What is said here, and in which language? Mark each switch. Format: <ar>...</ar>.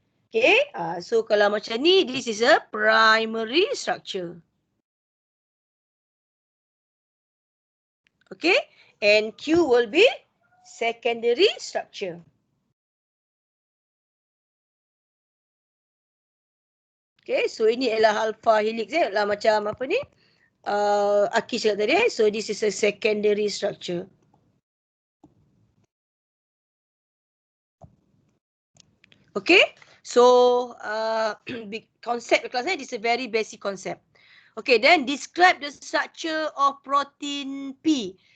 <en>Okay, so</en> <ms>kalau macam ni,</ms> <en>this is a primary structure. Okay, and Q will be secondary structure.</en> <ms>Okay, so ini ialah alpha helix lah macam apa ni? Aki cakap tadi.</ms> <en>So this is a secondary structure. Okay, so concept</en> <ms>kelas ni,</ms> <en>this is a very basic concept. Okay, then describe the structure of protein P.</en>